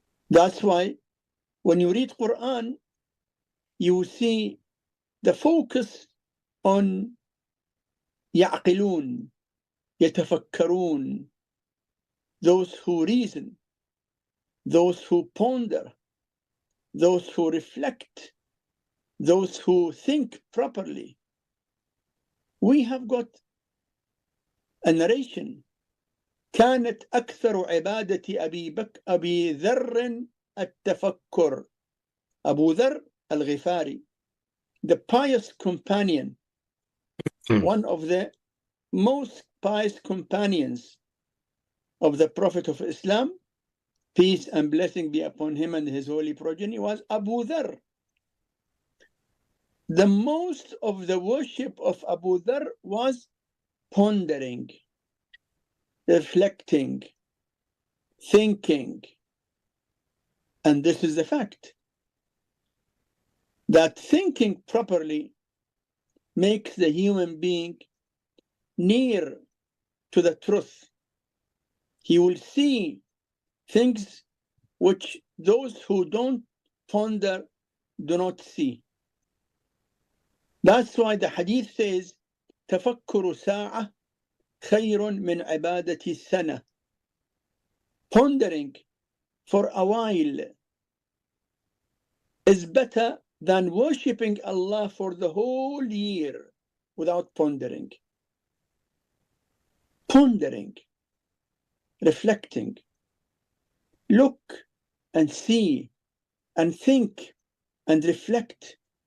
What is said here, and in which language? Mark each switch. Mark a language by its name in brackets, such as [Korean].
[English] That's why when you read Quran, you see the focus on [Arabic] يعقلون, يتفكرون, [English] those who reason, those who ponder, those who reflect, those who think properly. We have got a narration. [Arabic] كانت أكثر عبادة أبي ذر التفكر. [English] Abu Dharr al-Ghifari, the pious companion, one of the most pious companions of the Prophet of Islam, peace and blessing be upon him and his holy progeny, was Abu Dharr. The most of the worship of Abu Dharr was pondering, reflecting, thinking. And this is the fact, that thinking properly makes the human being near to the truth. He will see things which those who don't ponder do not see. That's why the hadith says, [Arabic] تفكر ساعة خير من عبادة السنة. [English] Pondering for a while is better than worshipping Allah for the whole year without pondering. Pondering, reflecting, look and see and think and reflect.